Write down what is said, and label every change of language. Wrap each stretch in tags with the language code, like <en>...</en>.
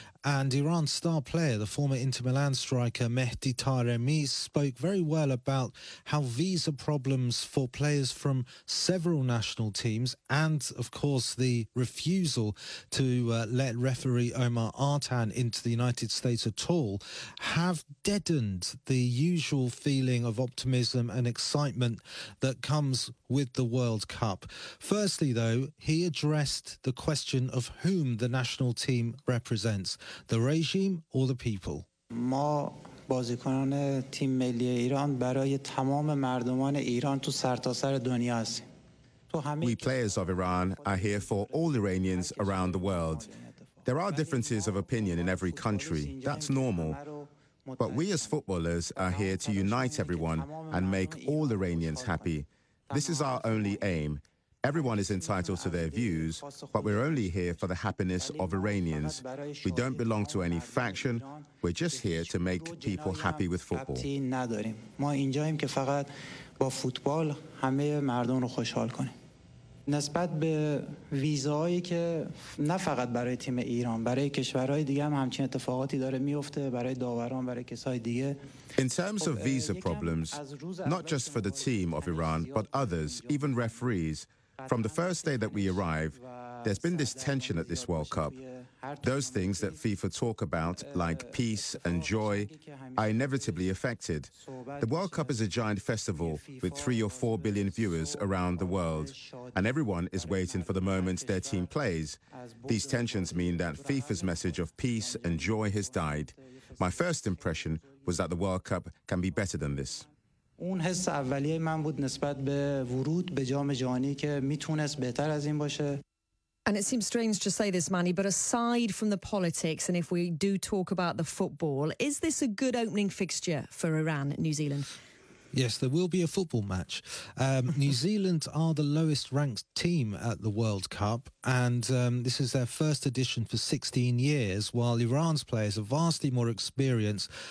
<en>And Iran's star player, the former Inter Milan striker Mehdi Taremi, spoke very well about how visa problems for players from several national teams and, of course, the refusal to let referee Omar Artan into the United States at all have deadened the usual feeling of optimism and excitement that comes with the World Cup. Firstly, though, he addressed the question of whom the national team represents, the regime or the people.</en> <fa>بازیکنان تیم ملی ایران برای تمام مردمان ایران تو سرتاسر دنیا هستیم.</fa> <en>We players of Iran are here for all Iranians around the world. There are differences of opinion in every country. That's normal. But we as footballers are here to unite everyone and make all Iranians happy. This is our only aim. Everyone is entitled to their views, but we're only here for the happiness of Iranians. We don't belong to any faction. We're just here to make people happy with football.</en> <fa>ما اینجاییم که فقط با فوتبال همه مردم رو خوشحال کنیم. نسبت به ویزاهایی که نه فقط برای تیم ایران، برای کشورهای دیگه هم همچین اتفاقاتی داره میفته، برای داوران، برای کسای دیگه.</fa> <en>In terms of visa problems, not just for the team of Iran, but others, even referees, from the first day that we arrived, there's been this tension at this World Cup. Those things that FIFA talk about, like peace and joy, are inevitably affected. The World Cup is a giant festival with 3 or 4 billion viewers around the world, and everyone is waiting for the moment their team plays. These tensions mean that FIFA's message of peace and joy has died. My first impression was that the World Cup can be better than this.</en> <fa>اون حس اولیه من بود نسبت به ورود به جام جهانی که میتونست بهتر از این باشه.</fa> <en>And it seems strange to say this, Manny, but aside from the politics, and if we do talk about the football, is this a good opening fixture for Iran, New Zealand? Yes, there will be a football match. New Zealand are the lowest ranked team at the World Cup, and this is their first edition for 16 years, while Iran's players are vastly more experienced.</en>